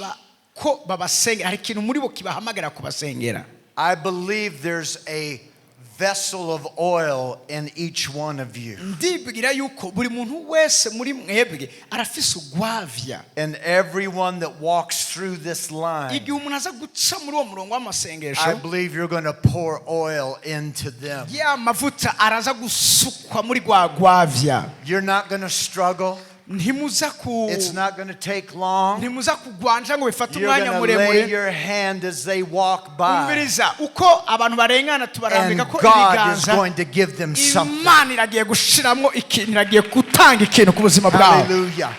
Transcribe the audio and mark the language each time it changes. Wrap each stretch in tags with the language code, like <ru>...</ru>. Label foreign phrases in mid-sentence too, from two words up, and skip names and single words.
<en>I believe there's a vessel of oil in each one of you.</en> <rn>ndibwira yuko buri muntu wese muri mwebwe arafise ugwavya.</rn> <en>And everyone that walks through this line,</en> <rn>igihe umuntu aza guca muri uwo murongo w'amasengesho,</rn> <en>I believe you're going to pour oil into them.</en> <rn>ya mavuta araza gusukwa muri gwavya.</rn> <en>You're not going to struggle. It's not going to take long. You're going to lay your hand as they walk by. And God is going to give them something. Hallelujah.</en>